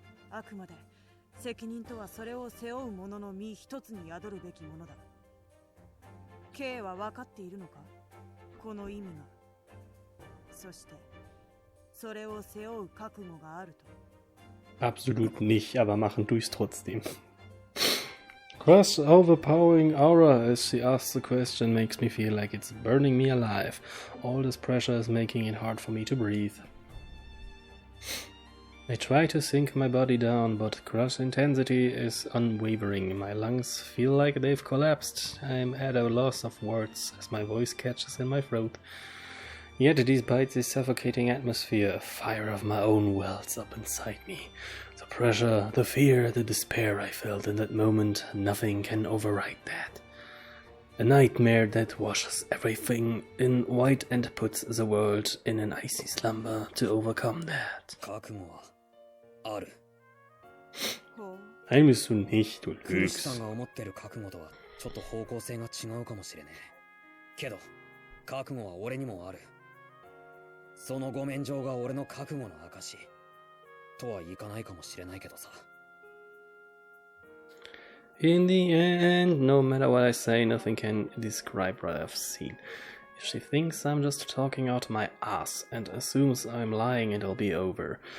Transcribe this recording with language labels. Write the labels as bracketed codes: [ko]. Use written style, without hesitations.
[ja] あくまで、責任とはそれを背負う者の身一つに宿るべきものだ。 K は分かっているのか、この意味が。そして、それを背負う覚悟があると。 [de] Absolut nicht, aber machen durch's trotzdem. [en] Crush's overpowering aura as she asks the question makes me feel like it's burning me alive. All this pressure is making it hard for me to breathe. I try to sink my body down, but Crush's intensity is unwavering. My lungs feel like they've collapsed. I'm at a loss of words as my voice catches in my throat. Yet despite this suffocating atmosphere, a fire of my own wells up inside me. The pressure, the fear, the despair I felt in that moment, nothing can override that. A nightmare that washes everything in white and puts the world in an icy slumber to overcome that. [ja] 覚悟はある。 [de] Nein, bist du nicht, du [ja] クリスさん [de] lügst. [ja] が思ってる覚悟とはちょっと方向性が違うかもしれねえ。けど、覚悟は俺にもある。そのご免状が俺の覚悟の証とはいかないかもしれないけどさ。 [en] In the end, no matter what I say, nothing can describe what I've seen. If she thinks I'm just talking out my ass and assumes I'm lying, it'll be over.